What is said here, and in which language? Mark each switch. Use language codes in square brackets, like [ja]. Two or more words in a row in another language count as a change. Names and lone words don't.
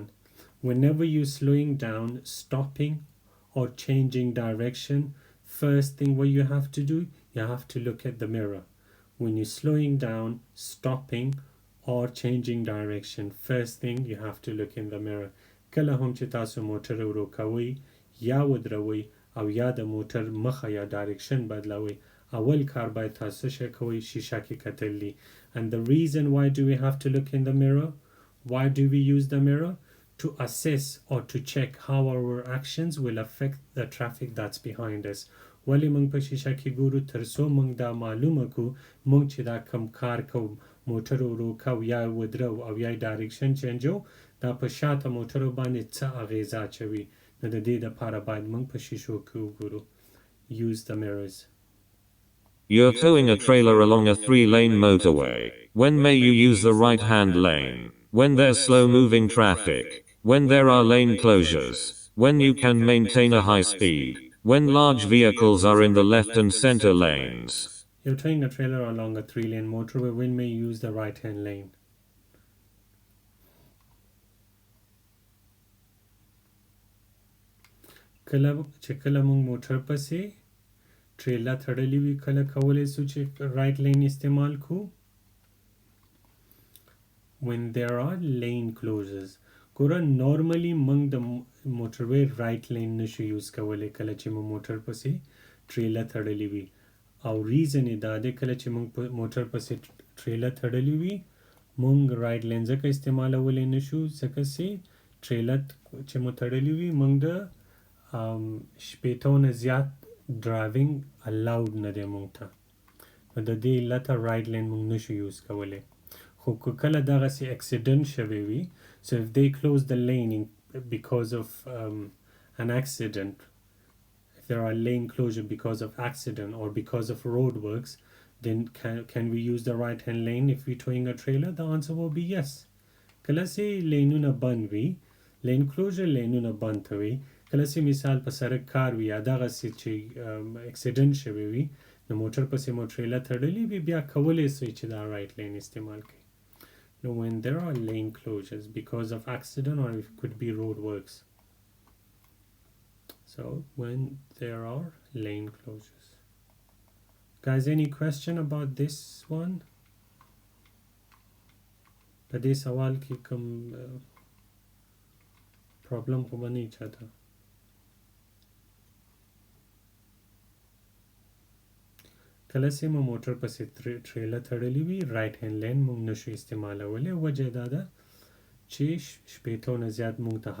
[en] Whenever you're slowing down, stopping or changing direction, first thing what you have to do, you have to look at the mirror. When you're slowing down, stopping or changing direction, first thing you have to look in the mirror. [ps] کله هم چې تاسو موټر ورو کوئ یا ودروئ او یا د موټر مخه یا ډایرکشن بدلوئ، اول کار باید تاسو څه کوئ؟ شیشه کې کتل دي. [en] And the reason why do we have to look in the mirror? Why do we use the mirror? To assess or to check how our actions will affect the traffic that's behind us. [ps] ولی موږ په شیشه کې ګورو تر څو موږ دا معلومه کو موږ چې دا کم کار کوو، موټر ورو کوو یا ودرو او یا ډایرکشن چینجو، دا په شاته موټرو باندې څه اغیزه اچوي. نو د دې دپاره باید موږ په شیشو کې وګورو. [en] Use the mirrors. You're towing a trailer along a 3-lane motorway. When may you use the right-hand lane? When there's slow-moving traffic. When there are lane closures. When you can maintain a high speed. When large vehicles are in the left and center lanes. You're towing a trailer along a 3-lane motorway. When may you use the right-hand lane? [ps] کله موږ موټر پسې ټریلا تړلی وي، کله کولی سو چې [en] right lane [ps] استعمال کو. [en] when there are lane closures. [ps] ګوره نارملی موږ د موټروی [en] right lane [ps] نشو یوز کولی کله چې مو موټر پسې ټریلا تړلی وي، او ریزن یې دا دی کله چې موږ موټر پسې ټریلا تړلی وي مونږ [en] right lane [ps] ځکه استعمالولی نشو ځکه چې ټریلر چې مو تړلی وي مونږ د 80 نه زیات [en] driving allowed [ps] نه دی مونږ ته نو د دې علته [en] right lane [ps] مونږ نشو یوز کولی خو که کله دغسې اکسیډنټ شوی وي [en] so if they close the lane because of an accident if there are lane closure because of accident or because of road works then can we use the right hand lane if we're towing a trailer the answer will be yes [ps] کله چې لینونه بند وي [en] lane closure [ps] لینونه بند وي کله چې مثال په سړک کار وي یا دغسې چې اکسیډنټ شوی وي نو موټر پسې مو ټریلر تړلی وي بیا کولی شئ چې دا [en] right lane [ps] استعمال کړئ [en] No, when there are lane closures because of accident or it could be road works. So when there are lane closures. Guys, any question about this one? [ps] په دې سوال کې کوم پرابلم خو به نه وي چاته کله چې مو موټر پسې ټریلر تړلی وي [en] right hand lane [ps] مونږ نشو استعمالولی وجه دا ده چې 80 نه زیات مونږ ته